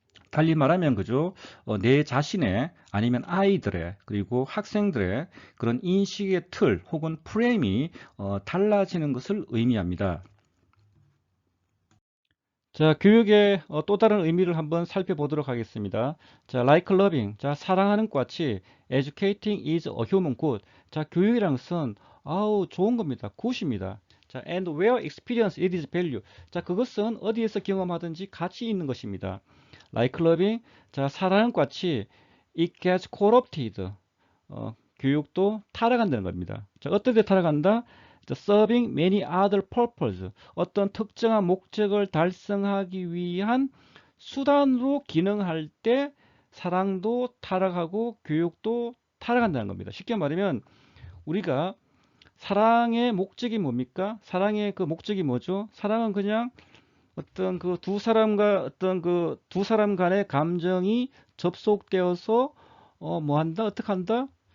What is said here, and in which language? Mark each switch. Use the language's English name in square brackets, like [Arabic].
[Korean] 달리 말하면 그죠? 내 자신의 아니면 아이들의 그리고 학생들의 그런 인식의 틀 혹은 프레임이 달라지는 것을 의미합니다. 자, 교육의 또 다른 의미를 한번 살펴보도록 하겠습니다. [English] 자, like loving. 자, [Korean] 사랑하는 것 같이 [English] educating is a human good. [Korean] 자, 교육이란 것은 아우 좋은 겁니다. 굿입니다. [English] 자, and where experience it is value. [Korean] 자, 그것은 어디에서 경험하든지 가치 있는 것입니다. [English] like loving. [Korean] 자, 사랑하는 것 같이 [English] it gets corrupted. [Korean] 교육도 타락한다는 겁니다. 자, 어떤 데 타락한다? [English] serving many other purposes. [Korean] 어떤 특정한 목적을 달성하기 위한 수단으로 기능할 때 사랑도 타락하고 교육도 타락한다는 겁니다. 쉽게 말하면 우리가 사랑의 목적이 뭡니까? 사랑의 그 목적이 뭐죠? 사랑은 그냥 어떤 그 두 사람과 어떤 그 두 사람 간의 감정이 접속되어서 뭐 한다? 어떻게 한다?